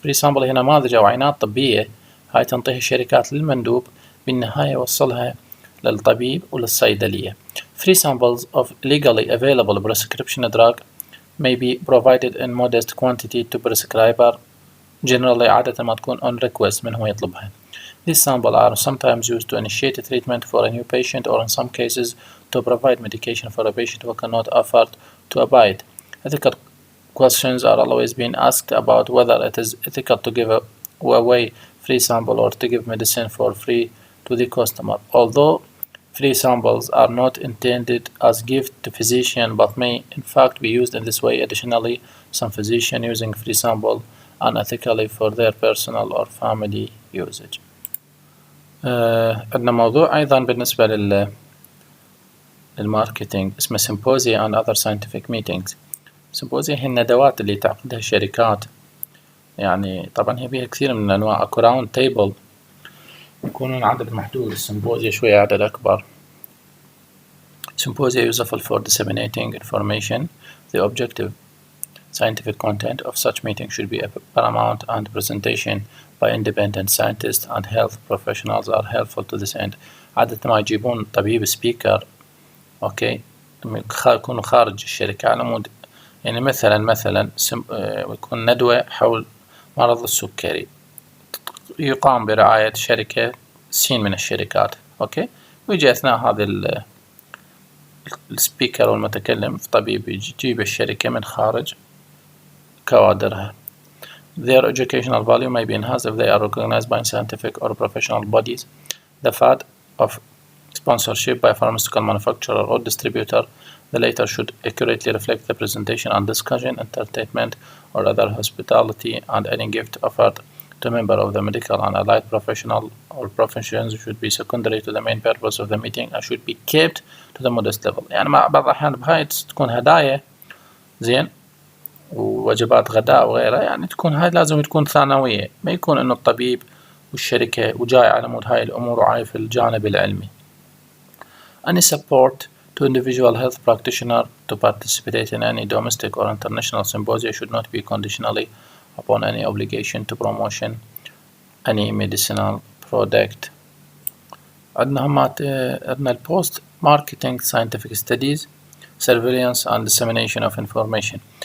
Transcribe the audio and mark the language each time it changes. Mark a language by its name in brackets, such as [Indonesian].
[Arabic] فري سامبل هي نماذج أو عينات طبية هاي تنطيها الشركات للمندوب، بالنهاية يوصلها للطبيب وللصيدلية. [English] Free samples of legally available prescription drug may be provided in modest quantity to prescriber. Generally [Arabic] عادة ما تكون [English] on request [Arabic] من هو يطلبها. [English] These samples are sometimes used to initiate a treatment for a new patient, or in some cases to provide medication for a patient who cannot afford to buy it. Ethical questions are always being asked about whether it is ethical to give away free sample or to give medicine for free to the customer. Although free samples are not intended as gift to physician but may in fact be used in this way. Additionally, some physicians using free sample unethically for their personal or family usage. [Arabic] عندنا موضوع أيضا بالنسبة للماركتينج اسمه [English] symposia and other scientific meetings. [Arabic] symposia هي الندوات اللي تعقدها الشركات، يعني طبعا هي بيها كثير من الأنواع. أكو راوند تيبل يكونون عدد محدود، السيمبوزيا شوية عدد أكبر. [English] symposia useful for disseminating information. The objective scientific content of such meeting should be paramount, and presentation by independent scientists and health professionals are helpful to this end. [Arabic] عادة ما يجيبون طبيب سبيكر، أوكي، يكونوا خارج الشركة على مود، يعني مثلا يكون ندوة حول مرض السكري يقام برعاية شركة سين من الشركات، أوكي، ويجي أثناء هذا السبيكر والمتكلم طبيب يجيب الشركة من خارج كوادرها. [English] Their educational value may be enhanced if they are recognized by scientific or professional bodies. The fact of sponsorship by a pharmaceutical manufacturer or distributor. The latter should accurately reflect the presentation and discussion, entertainment, or other hospitality, and any gift offered to a member of the medical and allied professional or professions should be secondary to the main purpose of the meeting and should be kept to the modest level. [Arabic] يعني مع بعض الأحيان بهاي تكون هدايا زين ووجبات غداء وغيرها، يعني تكون هاي لازم تكون ثانوية، ما يكون إنه الطبيب والشركة وجاي على مود هاي الأمور وعايف الجانب العلمي. [English] Any support to individual health practitioner to participate in any domestic or international symposia should not be conditionally upon any obligation to promotion any medicinal product. [Arabic] عندنا همات عندنا [English] post marketing scientific studies, surveillance and dissemination of information.